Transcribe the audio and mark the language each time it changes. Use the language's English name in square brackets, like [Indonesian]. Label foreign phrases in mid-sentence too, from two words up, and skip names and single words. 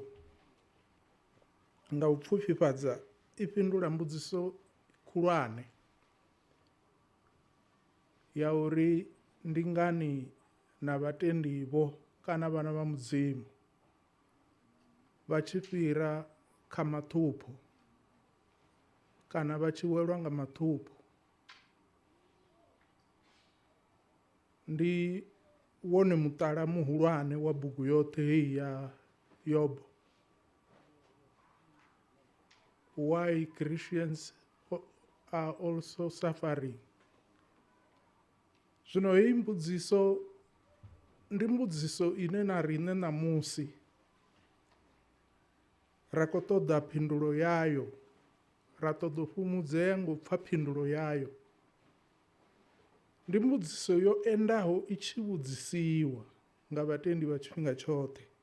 [Venda] Nga u pfufhifhadza i fhindula mbudziso khulwane ya uri ndi ngani na vhatendi vho kana vhana vha mudzimu vha tshi fhira kha maṱhupho kana vha tshi welwa nga maṱhupho. Ndi wone muṱala muhulwane wa bugu yoṱhe heyi ya Yobo. [English] Why Christians are also suffering. [Venda] Zwino hei mbudziso ndi mbudziso ine na riṋe ṋamusi ra khou ṱoḓa phindulo yayo, ra ṱoḓa u fhumudzea ngo pfha phindulo yayo. Ndi mbudziso yo endaho i tshi vhudzisiwa nga vhatendi vha tshifhinga tshoṱhe.